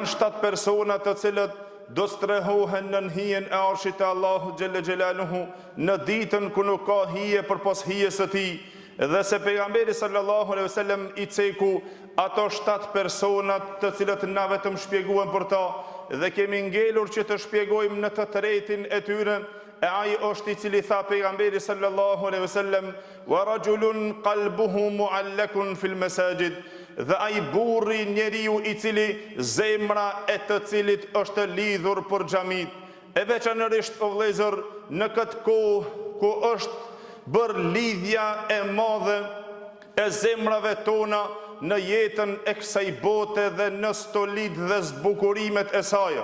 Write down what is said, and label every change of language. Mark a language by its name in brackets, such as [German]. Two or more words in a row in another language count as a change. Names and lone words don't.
[Albanian] 7 persona të cilët do strehohen në hijen e arshit të Allahu [Arabic] جل جلاله [Albanian] në ditën ku nuk ka hije përpas hijes së tij, dhe se pejgamberi [Arabic] صلى الله عليه وسلم [Albanian] I ceku ato 7 personat të cilët na vetëm shpjeguan për ta dhe kemi ngelur që të shpjegojmë në të tretin e tyre, e ai është I cili tha pejgamberi [Arabic] صلى الله عليه وسلم ورجل قلبه معلق في المساجد, [Albanian] dhe ai burri njeriu I cili zemra e të cilit është lidhur për xhamit, e veçanërisht o vëllezër në këtë kohë ku është bërë lidhja e madhe e zemrave tona në jetën e kësaj bote dhe në stolit dhe zbukurimet e saj.